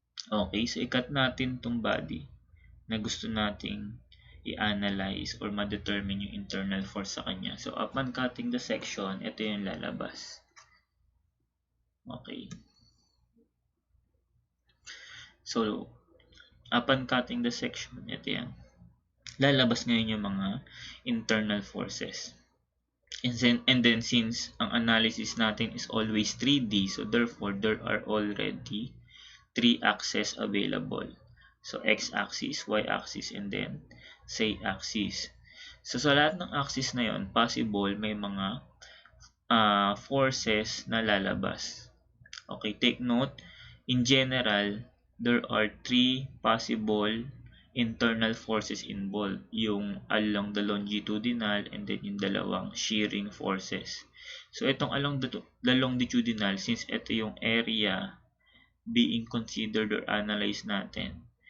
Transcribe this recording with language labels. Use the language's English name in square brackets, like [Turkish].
[Filipino] Okay, so ikat natin tong body na gusto nating i-analyze or ma-determine yung internal force sa kanya. [English] So, upon cutting the section, [Filipino] ito yung lalabas. [English] Okay. So, upon cutting the section, [Filipino] ito yan. Lalabas ngayon yung mga internal forces. [English] And then since [Filipino] ang analysis natin [English] is always 3D, so therefore, there are already 3 axes available. So, x-axis, y-axis, and then z-axis. [Filipino] So, sa lahat ng axis na yon, possible may mga forces na lalabas. [English] Okay, take note, in general, there are 3 possible internal forces involved. Yung along the longitudinal and then [Filipino] yung dalawang [English] shearing forces. So, itong along the longitudinal, since [Filipino] ito yung [English] area being considered or analyzed natin.